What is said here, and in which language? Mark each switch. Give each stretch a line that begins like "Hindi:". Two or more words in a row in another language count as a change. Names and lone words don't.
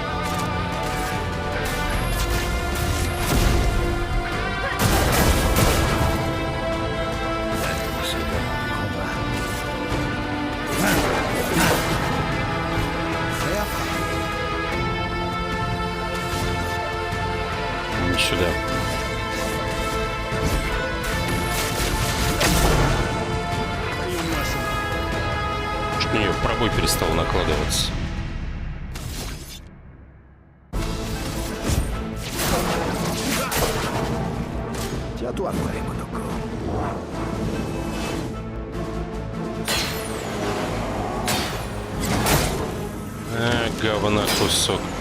French: C'est un combat. Prêt à frappe.
Russian: сюда. Чуть мне пробой перестал накладываться.
French: Tiens-toi prêt, Monoko.
Russian: Говна кусок.